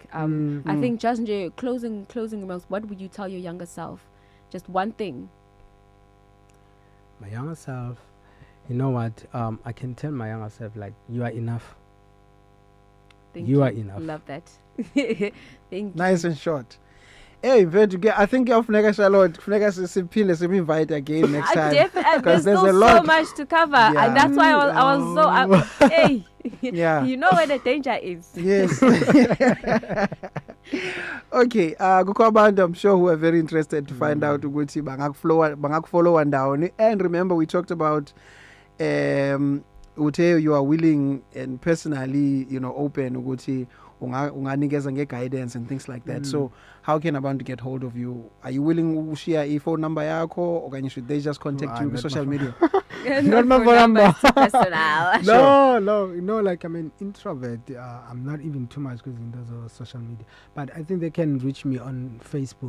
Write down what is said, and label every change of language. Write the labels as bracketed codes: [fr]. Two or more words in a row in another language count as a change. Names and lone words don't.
[en] I think just closing remarks, what would you tell your younger self? Just one thing. My younger self, you know what? I can tell my younger self, like, you are enough. Thank you are enough. Love that. Thank you. Nice and short. Hey, I think [xh] kufuneka siphinde [en] invite again next time. There's still so much to cover, and that's why I was so hey. Yeah. You know where the danger is. Yes. Okay, [xh] kukho abantu [en] I'm sure who are very interested to find out [xh] ukuthi bangakufollow [en] down. And remember, we talked about uthe you are willing and personally, open [xh] ukuthi unganikeza nge-guidance [en] and things like that. So how can abantu get hold of you? Are you willing to share phone number yakho, or should they just contact you on social media? Not my phone number. Personal. No, like I'm an introvert. I'm not even too much because in those social media. But I think they can reach me on Facebook.